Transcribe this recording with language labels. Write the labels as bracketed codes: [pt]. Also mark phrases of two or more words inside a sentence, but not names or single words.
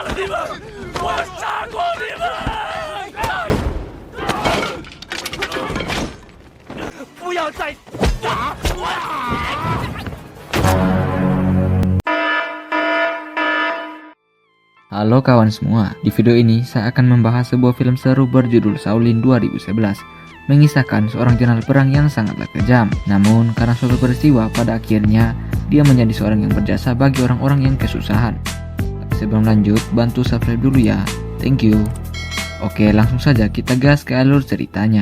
[zh] 你们，我杀过你们！不要再打我！ [id] Halo kawan semua, di video ini saya akan membahas sebuah film seru berjudul Shaolin 2011, mengisahkan seorang jenderal perang yang sangatlah kejam. Namun karena suatu peristiwa pada akhirnya dia menjadi seorang yang berjasa bagi orang-orang yang kesusahan. Sebelum lanjut, bantu subscribe dulu ya, [en] thank you. [id] Oke, langsung saja kita gas ke alur ceritanya.